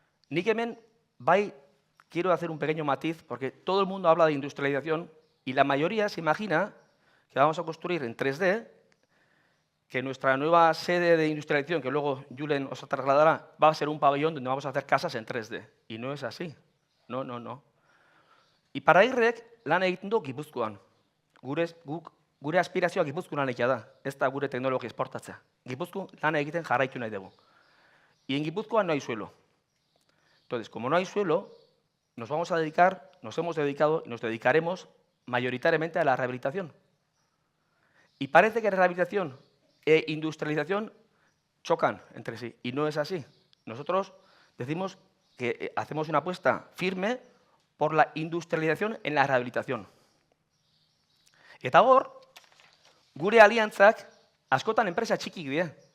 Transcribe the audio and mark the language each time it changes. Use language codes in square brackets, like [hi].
[eu] Nik hemen, [es] quiero hacer un pequeño matiz, porque todo el mundo habla de industrialización y la mayoría se imagina que vamos a construir en 3D, que nuestra nueva sede de industrialización, que luego Julen os trasladará, va a ser un pabellón donde vamos a hacer casas en 3D. Y no es así. No, no, no. [eu] Iparraguirrek lan egiten du Gipuzkoan. Gure aspirazioa Gipuzkoan egitea da, ez da gure teknologia esportatzea. Gipuzkoan lan egiten jarraitu nahi dugu. [es] Y en Gipuzkoan no hay suelo. Entonces, como no hay suelo, nos vamos a dedicar, nos hemos dedicado y nos dedicaremos mayoritariamente a la rehabilitación. Y parece que rehabilitación e industrialización chocan entre sí, y no es así. Nosotros decimos que hacemos una apuesta firme por la industrialización en la rehabilitación. [eu] Eta hor, gure aliantzak askotan enpresa txikik dira.